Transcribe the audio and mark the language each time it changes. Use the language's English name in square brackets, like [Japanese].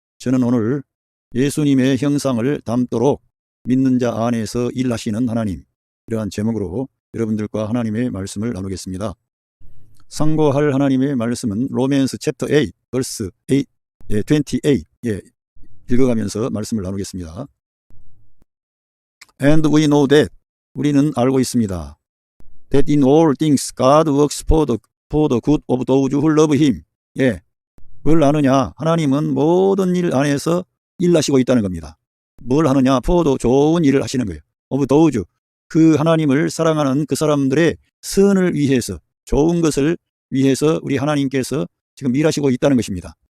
[Korean] 저는 오늘 예수님의 형상을 닮도록 믿는 자 안에서 일하시는 하나님, 이러한 제목으로 여러분들과 하나님의 말씀을 나누겠습니다. 상고할 하나님의 말씀은 로맨스 챕터 8 [English] verse 8, 28 [Korean] 읽어가면서 말씀을 나누겠습니다. [English] And we know that, [Korean] 우리는 알고 있습니다. [English] That in all things God works for the good of those who love Him. [Korean] 뭘 아느냐? 하나님은 모든 일 안에서 일하시고 있다는 겁니다. 뭘 하느냐? [English] for the [Korean] 좋은 일을 하시는 거예요. [English] of those, [Korean] 그 하나님을 사랑하는 그 사람들의 선을 위해서, 좋은 것을 위해서 우리 하나님께서 지금 일하시고 있다는 것입니다.